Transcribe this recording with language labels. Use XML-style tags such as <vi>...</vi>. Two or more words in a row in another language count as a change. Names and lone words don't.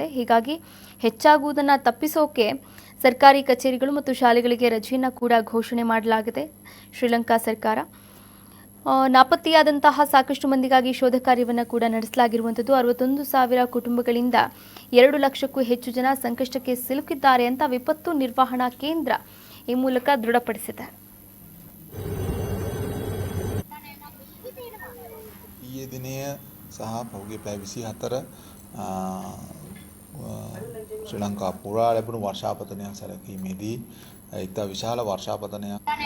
<kn>ಹೀಗಾಗಿ ಹೆಚ್ಚಾಗುವುದನ್ನು ತಪ್ಪಿಸೋಕೆ ಸರ್ಕಾರಿ ಕಚೇರಿಗಳು ಮತ್ತು ಶಾಲೆಗಳಿಗೆ ರಜೆಯನ್ನು ಕೂಡ ಘೋಷಣೆ ಮಾಡಲಾಗಿದೆ ಶ್ರೀಲಂಕಾ ಸರ್ಕಾರ. ನಾಪತ್ತೆಯಾದಂತಹ ಸಾಕಷ್ಟು ಮಂದಿಗಾಗಿ ಶೋಧ ಕಾರ್ಯವನ್ನು ಕೂಡ ನಡೆಸಲಾಗಿರುವಂಥದ್ದು. 61,000 ಕುಟುಂಬಗಳಿಂದ 2 ಲಕ್ಷಕ್ಕೂ ಹೆಚ್ಚು ಜನ ಸಂಕಷ್ಟಕ್ಕೆ ಸಿಲುಕಿದ್ದಾರೆ ಅಂತ ವಿಪತ್ತು ನಿರ್ವಹಣಾ ಕೇಂದ್ರ ಈ ಮೂಲಕ ದೃಢಪಡಿಸಿದೆ.</kn> <si>ඊයේ දිනය සහ පහුගිය පැය 24 ශ්‍රී ලංකා පුරා ලැබුණු වර්ෂාපතනයන් සැලකීමේදී ඉතා විශාල වර්ෂාපතනයක්</si>